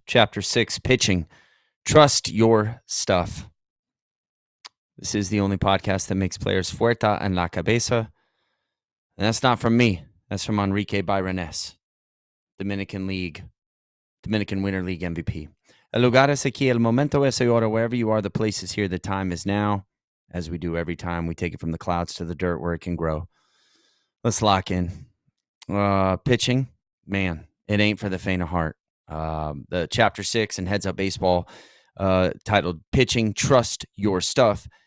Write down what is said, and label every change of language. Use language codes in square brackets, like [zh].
[en] Chapter 6, Pitching. Trust your stuff. This is the only podcast that makes players [es] fuerta en la cabeza. [en] And that's not from me. That's from Enrique Byrones, Dominican Winter League MVP. [es] El lugar es aquí, el momento es ahora. [en] Wherever you are, the place is here, the time is now. As we do every time, we take it from the clouds to the dirt where it can grow. Let's lock in. Pitching, man, it ain't for the faint of heart. The Chapter 6 in Heads Up Baseball, titled Pitching, Trust Your Stuff.